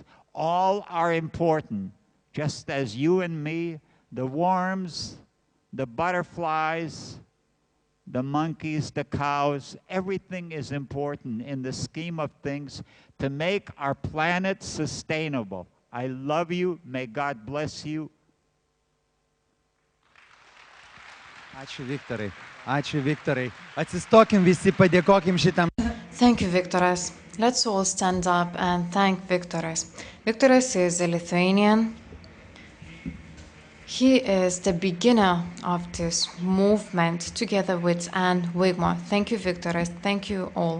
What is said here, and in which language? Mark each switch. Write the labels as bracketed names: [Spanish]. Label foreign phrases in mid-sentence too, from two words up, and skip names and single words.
[English] All are important, just as you and me, the worms, the butterflies, the monkeys, the cows, everything is important in the scheme of things to make our planet sustainable. I love you. May God bless you. [Lithuanian] Ačiū Viktorai. Ačiū Viktorai. Atsistokim visi, padėkokim šitam. [English] Thank you, Viktoras. Let's all stand up and thank Viktoras. Viktoras is a Lithuanian. He is the beginner of this movement together with Anne Wigmore. Thank you, Viktoras. Thank you all.